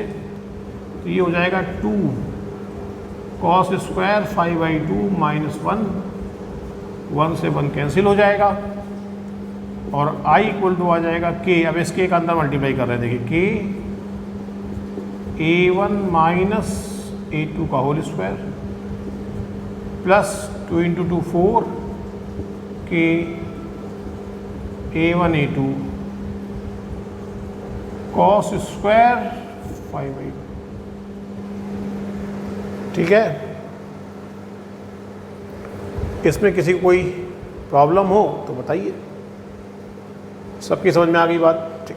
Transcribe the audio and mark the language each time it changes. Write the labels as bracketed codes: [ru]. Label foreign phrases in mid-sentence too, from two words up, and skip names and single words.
[hi] तो ये हो जाएगा 2 [en] cos square 5/2 minus [hi] 1, 1 से 1 कैंसिल हो जाएगा और i [en] equal to [hi] आ जाएगा k। अब इस k का अंदर मल्टीप्लाई कर रहे हैं, देखिए k a1 माइनस a2 का [en] whole square plus [hi] 2 × 2 4 k a1 a2 [en] cos square [hi] 5/2, ठीक है। इसमें किसी को कोई प्रॉब्लम हो तो बताइए। सबकी समझ में आ गई बात, ठीक।